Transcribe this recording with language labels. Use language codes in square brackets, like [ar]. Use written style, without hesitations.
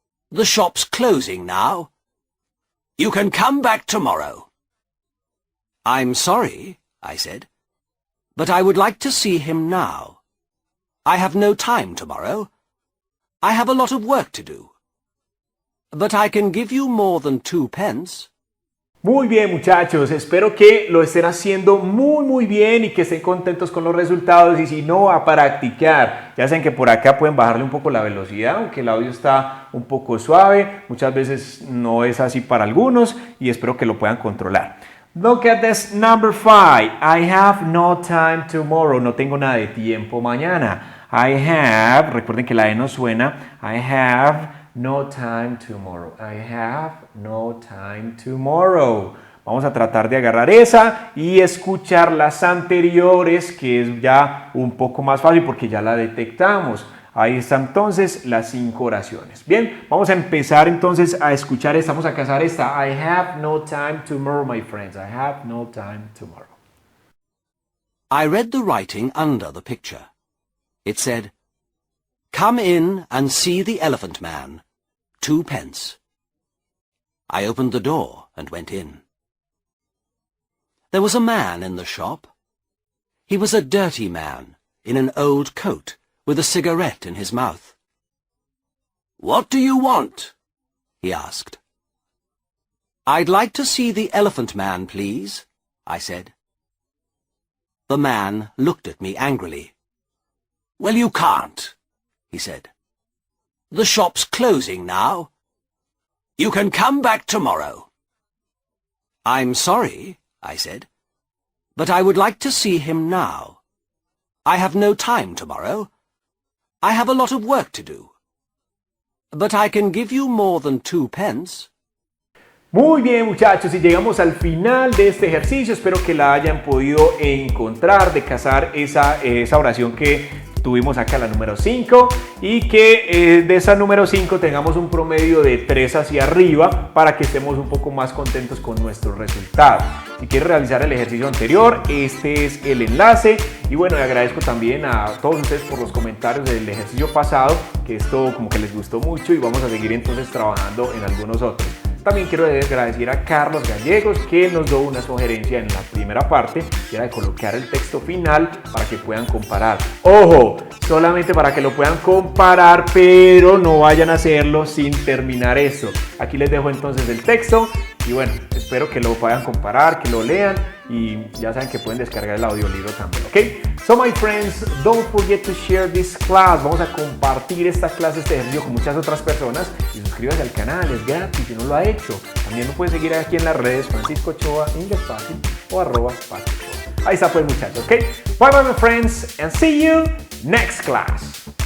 [en] The shop's closing now. You can come back tomorrow. I'm sorry, I said, but I would like to see him now. I have no time tomorrow. I have a lot of work to do. But I can give you more than 2 pence. [es] Muy bien, muchachos, espero que lo estén haciendo muy bien y que estén contentos con los resultados, y si no, a practicar. Ya saben que por acá pueden bajarle un poco la velocidad, aunque el audio está un poco suave, muchas veces no es así para algunos, y espero que lo puedan controlar. [en] Look at this number 5. I have no time tomorrow. [es] No tengo nada de tiempo mañana. [en] I have, [es] recuerden que la E no suena. [en] I have no time tomorrow. I have no time tomorrow. [es] Vamos a tratar de agarrar esa y escuchar las anteriores, que es ya un poco más fácil porque ya la detectamos. Ahí están entonces las 5 oraciones. Bien, vamos a empezar entonces a escuchar esta. Vamos a cazar esta. [en] I have no time tomorrow, my friends. I have no time tomorrow. I read the writing under the picture. It said, Come in and see the elephant man. 2 pence. I opened the door and went in. There was a man in the shop. He was a dirty man in an old coat with a cigarette in his mouth. What do you want? He asked. I'd like to see the elephant man, please, I said. The man looked at me angrily. Well, you can't, he said. The shop's closing now. You can come back tomorrow. I'm sorry, I said, but I would like to see him now. I have no time tomorrow. I have a lot of work to do. But I can give you more than 2 pence. [es] Muy bien, muchachos, y llegamos al final de este ejercicio. Espero que la hayan podido encontrar, de cazar esa oración que tuvimos acá, la número 5, y que de esa número 5 tengamos un promedio de 3 hacia arriba para que estemos un poco más contentos con nuestro resultado. Si quieres realizar el ejercicio anterior, este es el enlace. Y bueno, le agradezco también a todos ustedes por los comentarios del ejercicio pasado, que esto como que les gustó mucho, y vamos a seguir entonces trabajando en algunos otros. También quiero agradecer a Carlos Gallegos, que nos dio una sugerencia en la primera parte, que era de colocar el texto final para que puedan comparar. ¡Ojo! Solamente para que lo puedan comparar, pero no vayan a hacerlo sin terminar eso. Aquí les dejo entonces el texto y bueno, espero que lo puedan comparar, que lo lean, y ya saben que pueden descargar el audiolibro también, ¿ok? [en] So my friends, don't forget to share this class. [es] Vamos a compartir esta clase, este ejercicio con muchas otras personas, y suscríbase al canal, es gratis si no lo ha hecho. También lo pueden seguir aquí en las redes, Francisco Ochoa, Inglés Fácil o @Fácil. Ahí está pues, muchachos, ¿ok? [en] Bye bye my friends and see you next class.